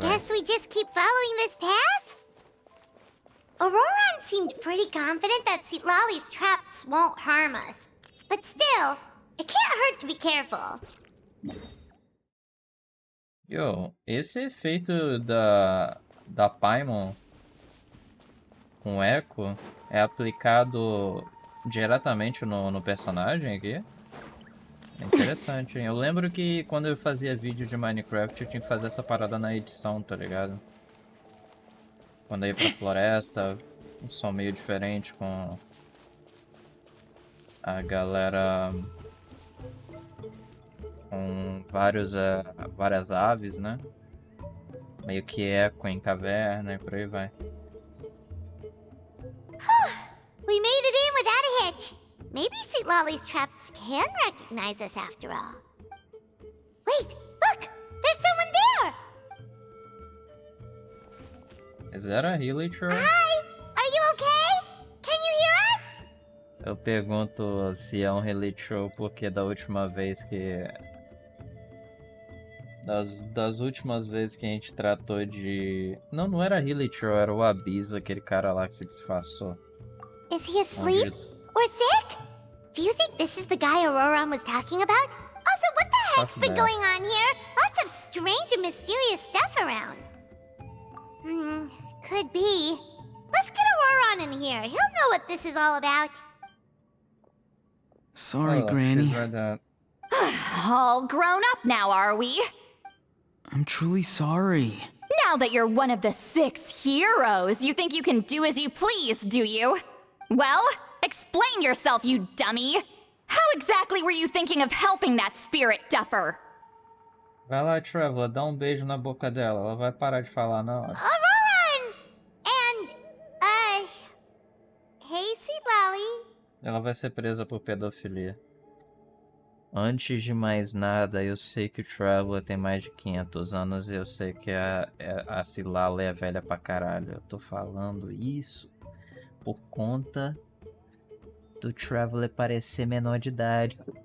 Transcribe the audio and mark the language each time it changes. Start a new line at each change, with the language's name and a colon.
English: Guess we just keep following this path? Auron seemed pretty confident that Lolly's traps won't harm us. But still, it can't hurt to be careful.
Portuguese: Yo, esse efeito da Paimon com eco é aplicado diretamente no personagem aqui? É interessante, hein? Eu lembro que quando eu fazia vídeo de Minecraft eu tinha que fazer essa parada na edição, tá ligado? Quando eu ia pra floresta, um som meio diferente com a galera com várias aves, né? Meio que eco em caverna e por aí vai.
English: We made it in without a hitch. Maybe Lolly's traps can recognize us after all. Wait, look! There's someone there! Is that a Hilichurl? Hi! Are you okay? Can you hear us?
Portuguese: Eu pergunto se é um Hilichurl porque da última vez que... Das últimas vezes que a gente tratou de... Não era Hilichurl, era o Abyss, aquele cara lá que se disfarçou.
English: Is he asleep? Or sick? Do you think this is the guy Auron was talking about? Also, what the heck's been going on here? Lots of strange and mysterious stuff around. Could be. Let's get Auron in here. He'll know what this is all about. Sorry, Oh, Granny. she's read that. All grown up now, are we? I'm truly sorry. Now that you're one of the 6 heroes, you think you can do as you please, do you? Well, explain yourself, you dummy! How exactly were you thinking of helping that spirit duffer?
Portuguese: Vai lá, Traveler, dá beijo na boca dela. Ela vai parar de falar na hora.
English: Auron! And, hey, Sweet Lolly.
Portuguese: Ela vai ser presa por pedofilia. Antes de mais nada, eu sei que o Traveler tem mais de 500 anos e eu sei que a Cilala é velha pra caralho. Eu tô falando isso por conta do Traveler parecer menor de idade.